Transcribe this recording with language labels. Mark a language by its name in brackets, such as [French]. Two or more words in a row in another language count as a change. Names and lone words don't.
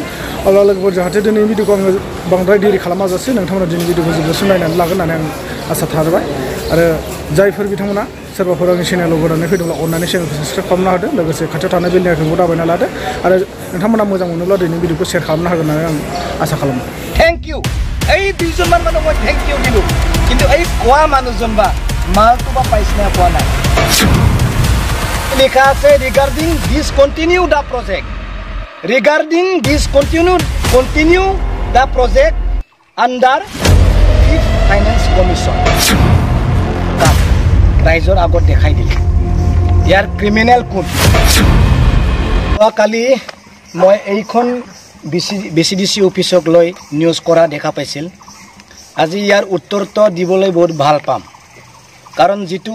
[Bodo] अब्ला लोगोफोर जाहाथे दिनैनि भिडिअखौ आङो बांद्राय देरि खालामाजासे नोंथांमोना दिनै भिडिअखौ जोबजासिम नायनानै लागोन होननानै आं आसा थाबाय आरो जायफोर बिथांमोना सोरबाफोर आंनि चेनेलाव गोदानै फैदोंब्ला अननानै चेनेलखौ साबस्क्राइब खालामना होदो लोगोसे खाथियाव थानाय [English] bell iconkhou [Bodo] दाबायना लादो आरो नोंथांमोना मोजां मोनोब्ला दिनैनि भिडिअखौ शेयार खालामनो हागोन होननानै आं आसा खालामो। [English] thank you [Assamese] এই দুইজনমান মানুহ মই [English] thank you [Assamese] দিলোঁ কিন্তু এই কোৱা মানুহজন বা মালটো বা পাইছে নে পোৱা নাই লিখা আছে [English] regarding discontinue the project the project under fifth finance commission [Assamese] ৰাইজৰ আগত দেখাই দিলে ইয়াৰ [English] criminal code [Assamese] যোৱাকালি মই এইখন বিচিডিচি অফিসক লৈ নিউজ কৰা দেখা পাইছিল আজি ইয়াৰ উত্তৰটো দিবলৈ বহুত ভাল পাম কাৰণ যেটো